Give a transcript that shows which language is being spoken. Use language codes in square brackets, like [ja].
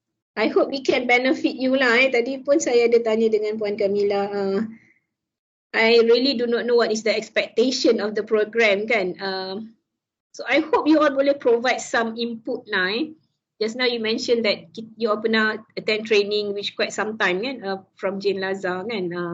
[en] I hope it can benefit you lah. [ms] Tadi pun saya ada tanya dengan Puan Kamila. [en] I really do not know what is the expectation of the program kan. So I hope you all [ms] boleh [en] provide some input lah. Just now you mentioned that you all [ms] pernah [en] attend training which quite some time kan from Jane Lazar kan.